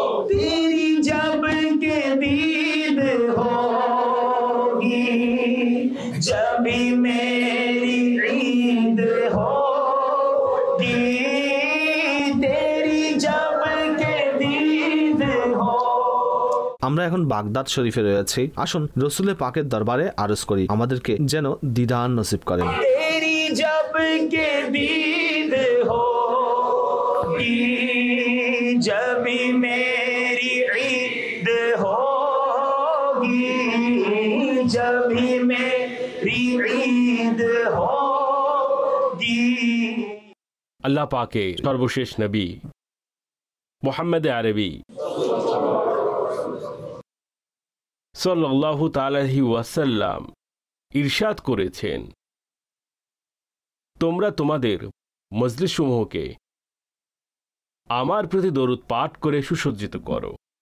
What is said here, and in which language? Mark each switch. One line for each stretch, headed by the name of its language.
Urdu: तेरी जब के दीद होगी जब भी मेरी ईद होगी तेरी जब के दीद हो।
Bangla: আমরা এখন বাগদাদ শরীফে রয়েছি। আসুন রসুল পাকের দরবারে আরজ করি আমাদেরকে যেন দিদান নসিব করেন।
Urdu: तेरी जब के दीद होगी जब भी मेरी ईद होगी जब भी मेरी ईद होगी।
Bangla: আল্লাহ পাকে সর্বশেষ নবী মুহাম্মদ আরবি সাল্লাল্লাহু তাআলা আলাইহি ওয়াসাল্লাম ইরশাদ করেছেন, তোমরা তোমাদের মজলিসসমূহকে আমার প্রতি দরুদ পাঠ করে সুসজ্জিত করো।